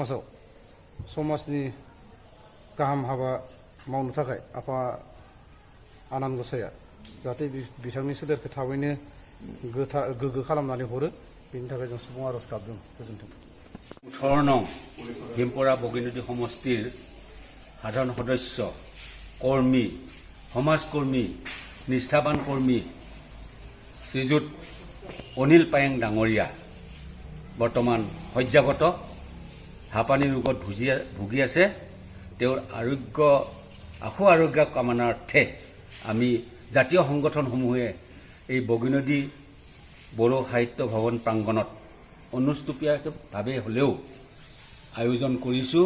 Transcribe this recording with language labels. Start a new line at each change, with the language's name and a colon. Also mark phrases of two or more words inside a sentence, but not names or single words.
Bodo: समाजनि गाहाम हाबा मावनो थाखाय आफा आनान गसाइया जाहाथे बिथांनि सोलेरखौ थाबैनो गोग्गो खालामनानै हरो बेनि थाखाय जों सुबुं आरज गाबदों। गोजोन्थों।
Assamese: 18 नং भीमपरा बगिनाडी समष्टिर সাধাৰণ সদস্য কৰ্মী সমাজকৰ্মী নিষ্ঠাবান কৰ্মী শ্ৰীযুত অনিল পায়েং ডাঙৰীয়া বৰ্তমান শয্যাগত হাঁপানি ৰোগত ভুগি আছে। তেওঁৰ আশু আৰোগ্য কামনাৰ্থে আমি জাতীয় সংগঠনসমূহে এই বগিনাডী বড়ো সাহিত্য ভৱন প্ৰাংগণত অনুষ্টুপীয়াভাৱে হ'লেও আয়োজন কৰিছোঁ।